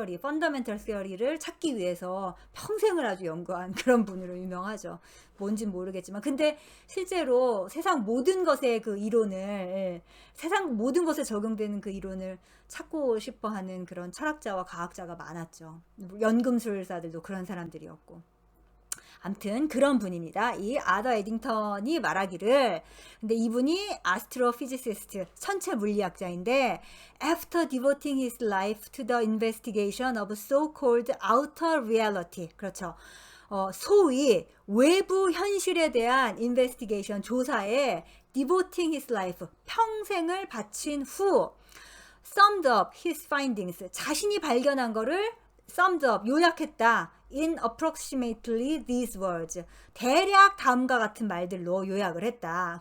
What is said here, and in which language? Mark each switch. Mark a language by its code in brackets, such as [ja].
[ko] 펀더멘털 시어리를 찾기 위해서 평생을 아주 연구한 그런 분으로 유명하죠. 뭔진 모르겠지만. 근데 실제로 세상 모든 것의 그 이론을, 세상 모든 것에 적용되는 그 이론을 찾고 싶어 하는 그런 철학자와 과학자가 많았죠. 연금술사들도 그런 사람들이었고. 암튼 그런 분입니다. 이 아더 에딩턴이 말하기를, 근데 이분이 아스트로피지시스트, 천체 물리학자인데, [en] after devoting his life to the investigation of so-called outer reality, [ko] 그렇죠. 소위 외부 현실에 대한 investigation, 조사에 [en] devoting his life, [ko] 평생을 바친 후, [en] summed up his findings, [ko] 자신이 발견한 거를 [en] summed up, [ko] 요약했다. [en] in approximately these words, [ko] 대략 다음과 같은 말들로 요약을 했다.